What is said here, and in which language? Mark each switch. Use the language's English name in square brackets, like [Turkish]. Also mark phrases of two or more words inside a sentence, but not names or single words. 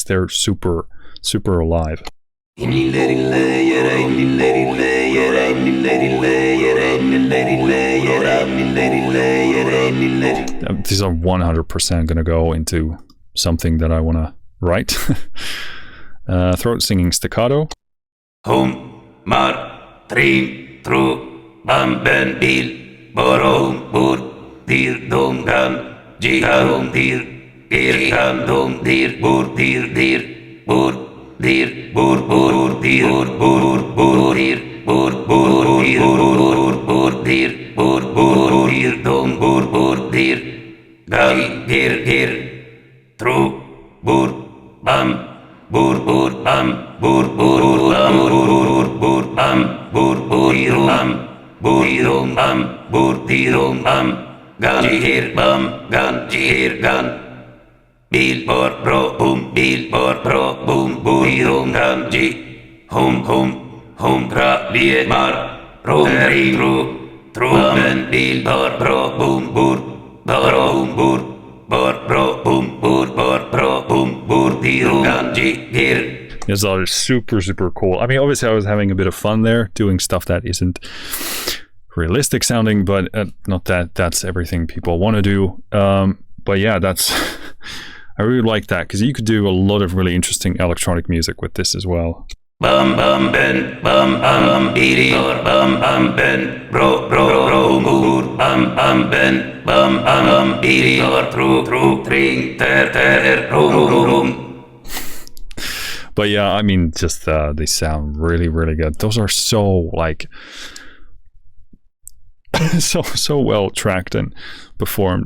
[English] They're super, super alive. These are 100% going to go into something that I want to write. Throat singing staccato. Home, mar, trim, tru, bam, ben, bil, borom, bur, dir, dom, gam, jigarom, dir, gam, dom, dir, bur, dir, bur, dir, bur, dir, bur, dir, bur, dir, bur, dir, dom, bur, dir, gam, dir, tru, bur, bam, bur, bam, bur, bam, bur, bam, bur, bam, bur, bam, bur, bam, gan, jir, gan, bil, bor, bro, boom, bur, gan, ji, hom, gra, liye, mar, rom, ring, tru, ben, bil, bor, bro, boom, bur, bor, bro, boom, bur, gan, ji, gir. It's all super, super cool. I mean, obviously I was having a bit of fun there, doing stuff that isn't realistic sounding, but not that that's everything people want to do. But yeah, that's, I really like that, because you could do a lot of really interesting electronic music with this as well. Bam, bam, ben, bam, biri, bam, ben, bro, bur, bam, ben, bam, biri, tru, tring, ter, rum. But yeah, I mean, just they sound really, really good. Those are so like so well tracked and performed.